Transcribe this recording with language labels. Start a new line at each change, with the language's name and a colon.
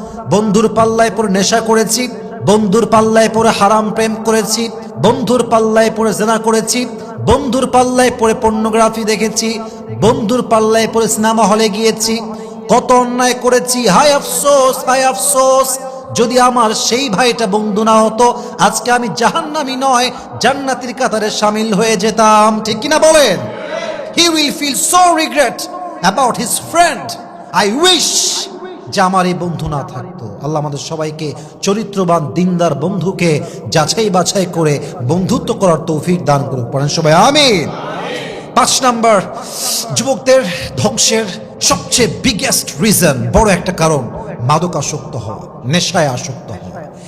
Bangla: বন্ধুর পাল্লায় পড়ে নেশা করেছি, বন্ধুর পাল্লায় পড়ে হারাম প্রেম করেছি, বন্ধুর পাল্লায় পড়ে জিনা করেছি, বন্ধুর পাল্লায় পড়ে পর্নোগ্রাফি দেখেছি, বন্ধুর পাল্লায় পড়ে সিনেমা হলে গিয়েছি, কত অন্যায় করেছি। হায় আফসোস, হায় আফসোস, যদি আমার সেই ভাইটা বন্ধু না হতো, আজকে আমি জাহান্নামী নয় জান্নাতীর কাতারে শামিল হয়ে যেতাম। ঠিক কিনা বলেন?
English: He will feel so regret about his friend. I wish
Bangla: যে আমার এই বন্ধু না থাকতো। আল্লাহ আমাদের সবাইকে চরিত্রবান দিনদার বন্ধুকে যাচাই বাছাই করে বন্ধুত্ব করার তৌফিক দান করুক। পড়েন সবাই আমিন। 5 নাম্বার, যুবকদের ধ্বংসের সবচেয়ে বিগেস্ট রিজন, বড় একটা কারণ, মাদকাসক্ত হওয়া, নেশায় আসক্ত হওয়া।